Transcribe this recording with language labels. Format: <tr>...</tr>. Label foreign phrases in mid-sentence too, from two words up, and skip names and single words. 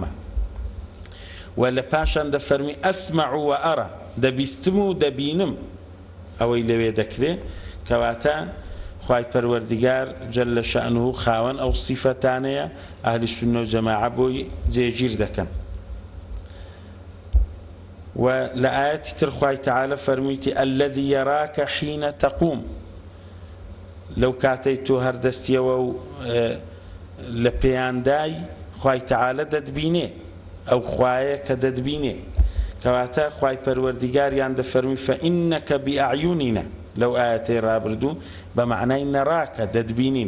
<ckb>و لە پاشان دەفەرمی</ckb> <ar>ئەسمع و ئەرە</ar> <ckb>دەبیستم و دەبینم ئەوەی لەوێ دەکرێ کەواتە خوای پەروەردگار</ckb> <ar>جەل شەئنوه</ar> <ckb>خاوەن ئەو سیفەتانەیە ئەهلی سونە و جەماعە بۆی جێگیر دەکەن. و لە ئاەتی تر خوای تەعالە فەرموویتی</ckb> <ar>الذي يراك حين تقوم</ar> <ckb>لەو کاتەی تۆ هەردەستیەوە و لە پەیاندای خوای تەعالە دەتبینێ ئەو خوایە کە دەتبینێ کەواتە خوای پەروەردگاریان دەفەرمی</ckb> <ar>فإنك بأعيننا</ar> <ckb>لەو ئاەتەی ڕابردوو بە معنای نەڕاکە دەتبینین.</ckb>